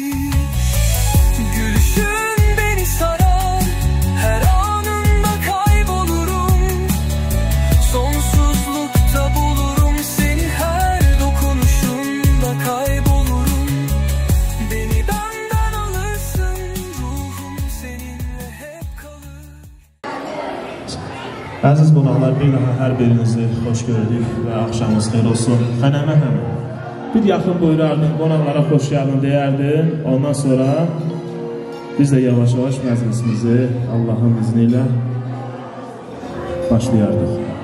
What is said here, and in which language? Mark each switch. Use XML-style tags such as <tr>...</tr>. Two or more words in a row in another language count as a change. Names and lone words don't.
<tr>Gülüşün beni sarar, her anında kaybolurum. Sonsuzlukta bulurum seni, her dokunuşunda kaybolurum. Beni benden alırsın, ruhum seninle hep kalır.</tr> <az>Əziz qonaqlar, bir daha hər birinizi xoş gördük və axşamınız xeyir olsun. Xənəmə həmə bir yaxın buyurardın, qonaqlara xoş gəldin deyərdin. Ondan sonra biz də yavaş-yavaş məclisimizi Allahın izni ilə başlayardıq.</az>